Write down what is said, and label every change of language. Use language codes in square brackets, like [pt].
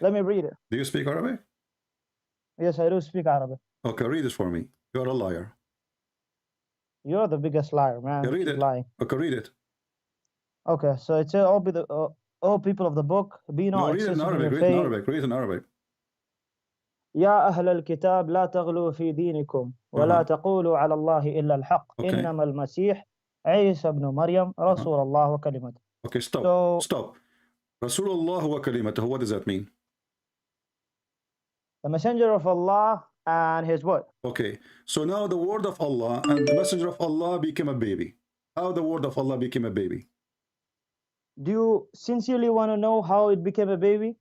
[en] Let me read it. Do you speak Arabic? Yes, I do speak Arabic. Okay, read it for me. You're a liar. You're the biggest liar, man. Yeah, read it. Lying. Okay, read it. Okay, so it says, all people of the book, be not read it in Arabic. Read it in Arabic. Read it in Arabic. [ar] يا أهل الكتاب لا تغلوا في دينكم ولا تقولوا على الله إلا الحق إنما المسيح عيسى ابن مريم رسول الله وكلمته. [en] Okay, stop. Stop. [ar] Rasulullah wa kalimatuhu, [en] what does that mean? The messenger of Allah and his word. Okay, so now the word of Allah and the messenger of Allah became a baby. How the word of Allah became a baby? Do you sincerely want to know how it became a baby?